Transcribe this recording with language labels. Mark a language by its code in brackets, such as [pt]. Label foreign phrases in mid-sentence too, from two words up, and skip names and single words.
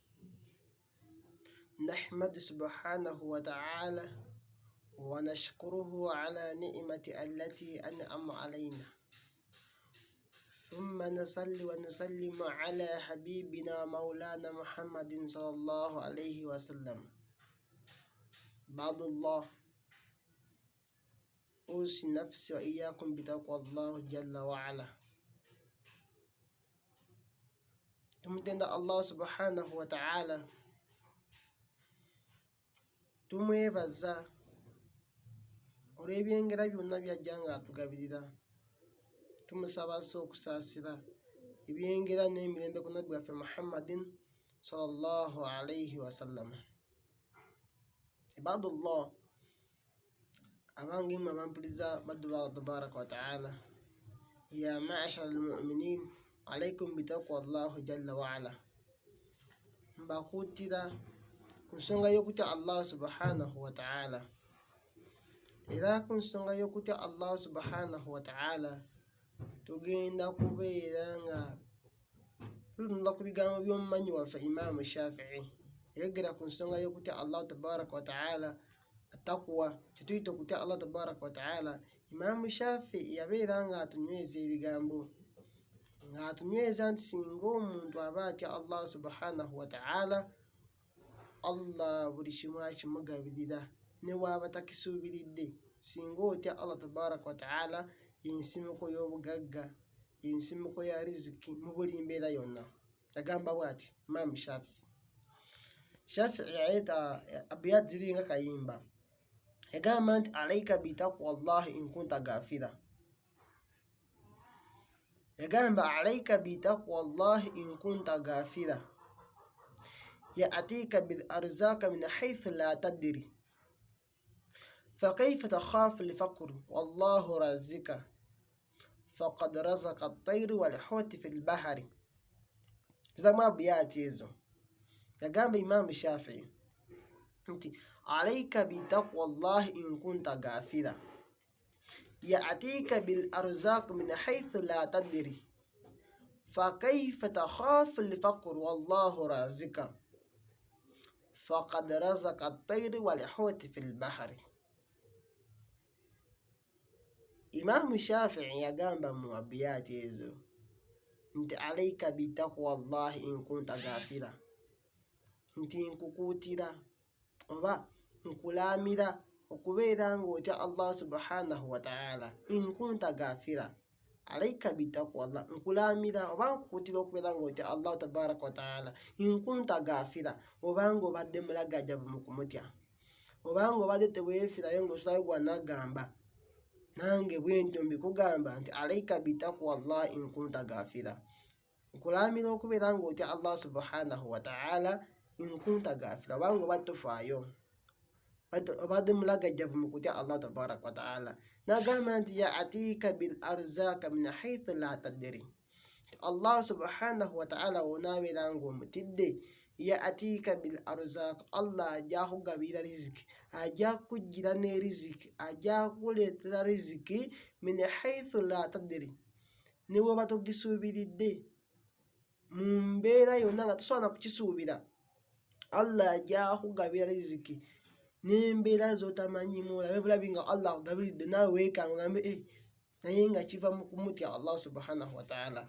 [ar] نحمد سبحانه وتعالى ونشكره على نعمة التي أنعم علينا، ثم نصلي ونسلم على حبيبنا مولانا محمد صلى الله عليه وسلم. بعد الله، أوصي نفسي وإياكم بتقوى الله جل وعلا. [lg] tumutenda [ar] الله سبحانه وتعالى, [lg] tumwebaza olw'ebyengera byonna byajja nga atugabirira. Tumusaba okusaasira ebyengera n'emirembe ku nabbi waffe Muhammadin [ar] صلى الله عليه وسلم. [lg] Ibadullah, abange mmwe abampuliza baddu ba [ar] الله تبارك وتعالى يا معشر المؤمنين عليكم بتقوى الله جل وعلا. [lg] Mbakutira ku nsonga y'okutya [ar] الله سبحانه وتعالى. [lg] Era ku nsonga y'okutya [ar] الله سبحانه وتعالى [lg] tugenda kubeera nga tutunula ku bigambo by'omumanyi waffe Imam Shafi'i. Yayogera ku nsonga y'okutya [ar] الله تبارك وتعالى التقوى, [lg] kyetuyita okutya [ar] الله تبارك وتعالى. [lg] Imam Shafi'i yabeera nga atunyweza ebigambo, nga atunyweza nti singa omuntu aba atya [ar] الله سبحانه وتعالى, [lg] Allah buli kimu akimugabirira ne bw'aba takisuubiridde. Singa otya [ar] الله تبارك وتعالى, [lg] y'ensimuko y'obugagga, y'ensimuko ya riziki mu buli mbeera yonna. Yagamba bw'ati Imam Shafi'i. Shafi'i yayeta abiyat ziri nga kayimba. Yagamba nti [ar] عليك بتقوى الله إن كنت غافلا. [lg] Yagamba [ar] عليك بتقوى الله إن كنت غافلا يأتيك بالأرزاق من حيث لا تدري, فكيف تخاف الفقر والله رازقك فقد رزق الطير والحوت في البحر. زما بيات hizo. [lg] Yagamba Imam Shafi'i nti [ar] عليك بتقوى الله إن كنت غافلا, يأتيك بالأرزاق من حيث لا تدري فكيف تخاف الفقر والله رازقك فقد رزق الطير والحوت في البحر. [lg] Imam Shafi'i yagamba mu abiyati ezo nti [ar] عليك بتقوى الله إن كنت غافلا, [lg] nti nkukuutira oba nkulamira okubeera ng'otya [ar] الله سبحانه وتعالى. إن كنت غافلا عليك بتقوى الله, [lg] nkulamira oba nkukuutira okubeera ng'otya [ar] الله تبارك وتعالى. إن كنت غافلا, [lg] obanga obadde mulagajavu mu kumutya, obanga obadde teweefirayo ng'osulayo gwanagamba, nange bwentyo mbikugamba nti [ar] عليك بتقوى الله إن كنت غافلا, [lg] nkulamira okubeera ng'otya [ar] الله سبحانه وتعالى. إن كنت غافلا, [lg] obanga obadde tofaayo, obadde mulagajavu mu kutya [ar] الله تبارك وتعالى. [lg] Nagamba nti [ar] يأتيك بالأرزاق من حيث لا تدري, الله سبحانه وتعالى [lg] wonaabeera ng'omutidde, [ar] يأتيك بالأرزاق, [lg] Allah ajja kugabira riziki, ajja kujjira ne riziki, ajja kuleetera riziki [ar] من حيث لا تدري, [lg] ne bw'oba togisuubiridde. Mu mbeera yonna nga tosobola kukisuubira, Allah ajja kugabira riziki n'embeera z'otamanyimu. Olabe bulabi nga Allah akugabiridde, naawe weekanga ogambe naye nga kiva mu kumutya [ar] الله سبحانه وتعالى.